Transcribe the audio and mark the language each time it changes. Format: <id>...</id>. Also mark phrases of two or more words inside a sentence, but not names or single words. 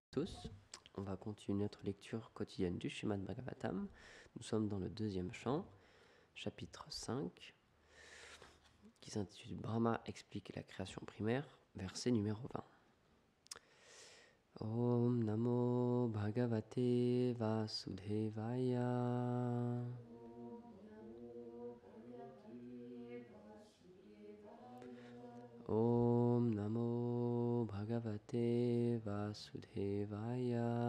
<fr>Tous, on va continuer notre lecture quotidienne du Srimad Bhagavatam. Nous sommes dans le deuxième chant, chapitre 5, qui s'intitule Brahma explique la création primaire, verset numéro 20.</fr> <sa>ॐ नमो भगवते वासुदेवाय. ॐ नमो भगवते वासुदेवाय.</sa>